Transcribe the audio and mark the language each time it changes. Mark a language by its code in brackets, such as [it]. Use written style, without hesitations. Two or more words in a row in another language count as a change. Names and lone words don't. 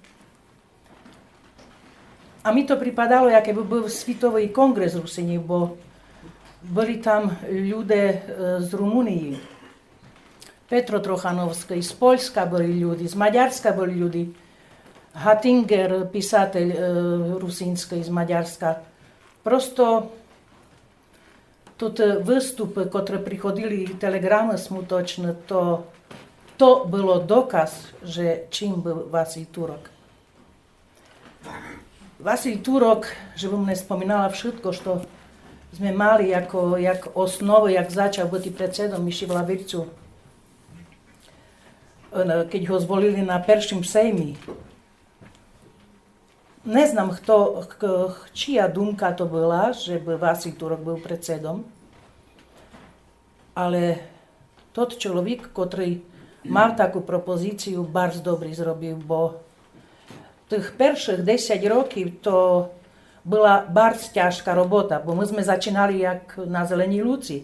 [rue] A mi to pripadalo, jaké by byl svitový kongres Rusini, bo boli tam ľudia z Rumunii. Petro Trochanovský, z Poľska boli ľudí, z Maďarska boli ľudí. Hattinger, písateľ rusínsky z Maďarska. Prosto тут виступи, котрі приходили, телеграми смуточні, то було доказ, що чим був Василь Турок. Василь Турок, že vám nespomínala všetko, što sme mali jak osnovu, jak začal byť predsedom Miši Vlavircu, keď ho zvolili na prvším sejmi. Neznám, čija dumka to bola, že by Vasil Turok byl predsedom, ale tot človek, ktorý mal takú propozíciu, bardzo dobrý zrobil, bo tých prvších 10 rokov to bola bardzo ťažká robota, bo my sme začínali jak na Zelení Luci.